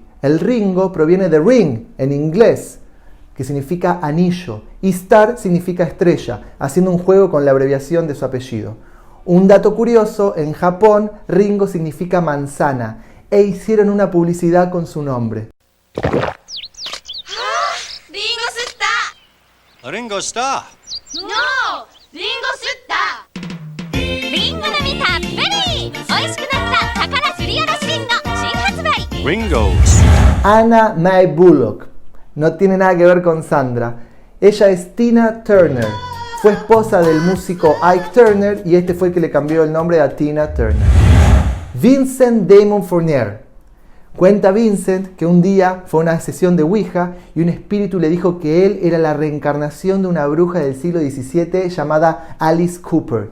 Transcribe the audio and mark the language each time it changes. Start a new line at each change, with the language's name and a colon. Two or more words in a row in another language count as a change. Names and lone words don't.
Spanish: El Ringo proviene de ring, en inglés, que significa anillo, y star significa estrella, haciendo un juego con la abreviación de su apellido. Un dato curioso, en Japón, Ringo significa manzana, e hicieron una publicidad con su nombre. Ringo Starr. No!
Japanese: リンゴスッターリンゴの実たっぷり美味しくなった宝すりおろしリンゴ新発売
Spanish: Ringos. Anna Mae Bullock. No tiene nada que ver con Sandra. Ella es Tina Turner. Fue esposa del músico Ike Turner y este fue el que le cambió el nombre a Tina Turner. Vincent Damon Fournier. Cuenta Vincent que un día fue a una sesión de Ouija y un espíritu le dijo que él era la reencarnación de una bruja del siglo XVII llamada Alice Cooper.